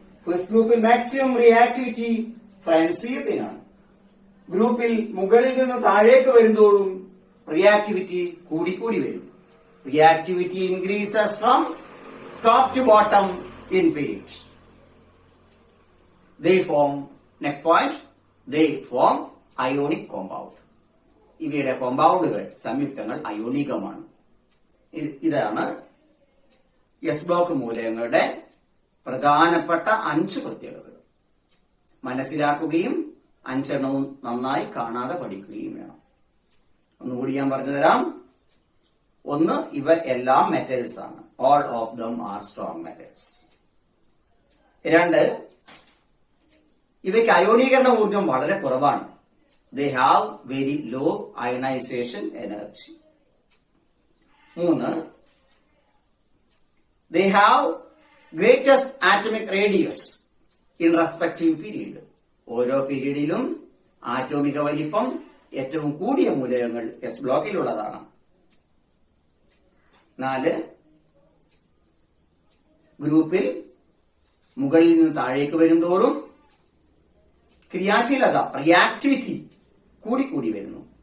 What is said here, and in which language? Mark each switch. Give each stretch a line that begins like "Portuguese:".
Malayalam: First ഗ്രൂപ്പിൽ maximum reactivity ഫ്രാൻസിയത്തിനാണ്. ഗ്രൂപ്പിൽ മുകളിൽ നിന്ന് താഴേക്ക് വരുന്തോറും റിയാക്ടിവിറ്റി കൂടിക്കൂടി വരും.
English: Reactivity increases from top to bottom in period. They form, next point, they form ionic compound.
Malayalam: ഇവയുടെ കോമ്പൗണ്ടുകൾ, സംയുക്തങ്ങൾ അയോണികമാണ്. ഇതാണ് എസ് ബ്ലോക്ക് മൂലകങ്ങളുടെ പ്രധാനപ്പെട്ട 5 പ്രത്യേകതകൾ. മനസ്സിലാക്കുകയും 5 എണ്ണവും നന്നായി കാണാതെ പഠിക്കുകയും വേണം. ഒന്നുകൂടി ഞാൻ പറഞ്ഞു തരാം.
English: 1,
Malayalam: ഇവ എല്ലാം മെറ്റൽസ് ആണ്.
English: All of them are strong metals.
Malayalam: 2, ഇവയ്ക്ക് അയോണീകരണ ഊർജം വളരെ കുറവാണ്.
English: They have very low ionization energy. 3, they have greatest atomic radius in respective period.
Malayalam: ഓരോ പീരീഡിലും ആറ്റോമിക വലിപ്പം ഏറ്റവും കൂടിയ മൂലകങ്ങൾ എസ് ബ്ലോക്കിലുള്ളതാണ്. 4, ഗ്രൂപ്പിൽ മുകളിൽ നിന്ന് താഴേക്ക് വരുന്തോറും ക്രിയാശീലത, റിയാക്ടിവിറ്റി കൂടിക്കൂടി വരുന്നു.